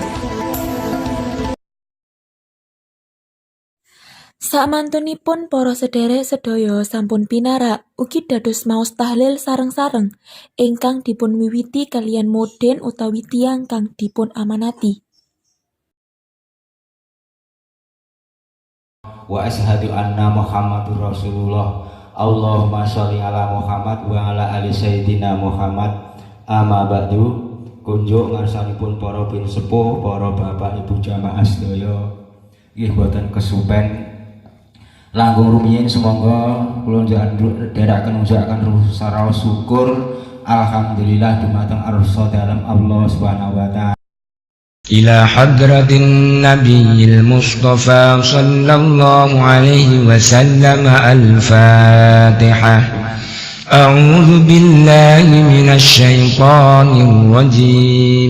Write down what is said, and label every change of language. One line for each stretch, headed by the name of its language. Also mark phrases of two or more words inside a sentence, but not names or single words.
Javanese: Samantunipun para sederek sedaya sampun pinarak ugi dados maos tahlil sareng-sareng ingkang dipun wiwiti kaliyan moden utawi tiyang kang dipun amanati.
Arabic: وأشهد أن محمدا رسول الله. اللهم صل على محمد وعلى آل سيدنا محمد. أما بعد.
Javanese: Kunjuk ngarsanipun para bin sepuh, para bapak ibu jamaah sedaya. Nggih boten kesupen langkung rumiyin semangga kula ndherekaken saraos syukur alhamdulillah dumateng arsa dalam
Arabic: الله سبحانه وتعالى. إلى حضرة النبي المصطفى صلى الله عليه وسلم الفاتحة. أعوذ بالله من الشيطان الرجيم.